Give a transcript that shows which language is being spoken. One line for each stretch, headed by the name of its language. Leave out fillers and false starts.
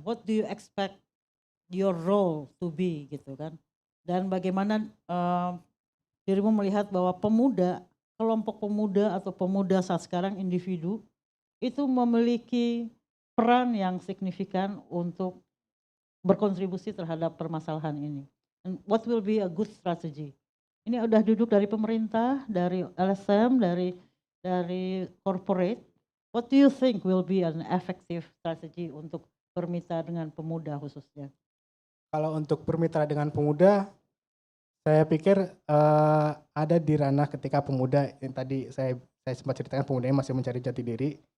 English: What do you expect your role to be
Indonesian: gitu kan? Dan bagaimana dirimu melihat bahwa pemuda, kelompok pemuda atau pemuda saat sekarang individu itu memiliki peran yang signifikan untuk berkontribusi terhadap permasalahan ini.
English: And what will be a good strategy?
Indonesian: Ini udah duduk dari pemerintah, dari LSM, dari corporate.
English: What do you think will be an effective strategy
Indonesian: untuk bermitra dengan pemuda khususnya? Kalau untuk bermitra dengan pemuda, saya pikir ada di ranah ketika pemuda yang tadi saya sempat ceritakan, pemuda yang masih mencari jati diri.